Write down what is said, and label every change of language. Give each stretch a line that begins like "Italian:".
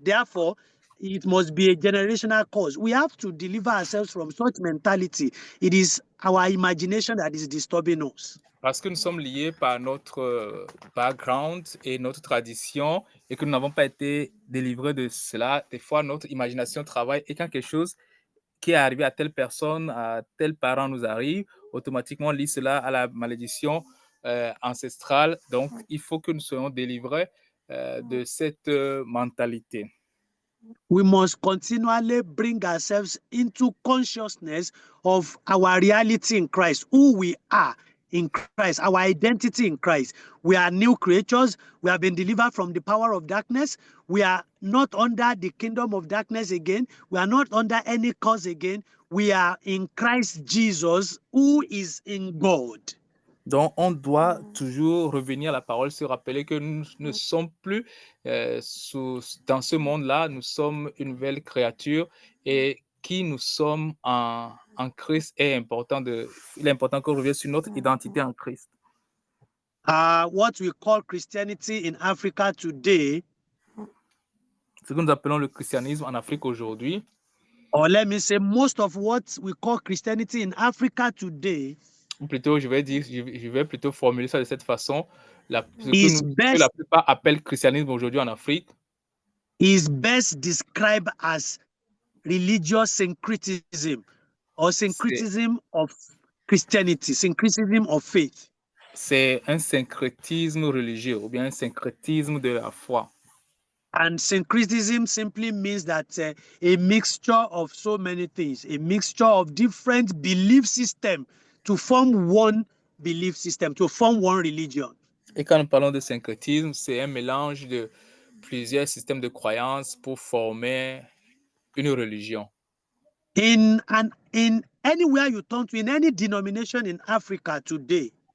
English: Therefore, it must be a generational cause. We have to deliver ourselves from such mentality. It is our imagination that is disturbing us.
French: Parce que nous sommes liés par notre background et notre tradition et que nous n'avons pas été délivrés de cela. Des fois, notre imagination travaille et quand quelque chose qui est arrivé à telle personne, à tel parent nous arrive, automatiquement on lie cela à la malédiction ancestrale. Donc, il faut que nous soyons délivrés de cette mentalité.
English: We must continually bring ourselves into consciousness of our reality in Christ, who we are in Christ, our identity in Christ. We are new creatures. We have been delivered from the power of darkness. We are not under the kingdom of darkness again. We are not under any curse again. We are in Christ Jesus, who is in God.
French: Donc, on doit toujours revenir à la parole, se rappeler que nous ne sommes plus dans ce monde-là, nous sommes une nouvelle créature et qui nous sommes en Christ est important. Il est important qu'on revienne sur notre identité en Christ.
English: What we call Christianity in Africa today,
French: Ce que nous appelons le christianisme en Afrique aujourd'hui,
English: or let me say most of what we call Christianity in Africa today,
French: ou plutôt, je vais plutôt formuler ça de cette façon. Ce
English: is
French: que la plupart appellent christianisme aujourd'hui en Afrique
English: is best described as religious syncretism or syncretism of Christianity, syncretism of faith.
French: C'est un syncrétisme religieux ou bien un syncrétisme de la foi.
English: And syncretism simply means that a mixture of so many things, a mixture of different belief systems to form one belief system, to form one religion.
French: Et quand nous parlons de syncrétisme, c'est un mélange de plusieurs systèmes de croyances pour former une religion.
English: In anywhere you turn to, in any denomination in Africa today,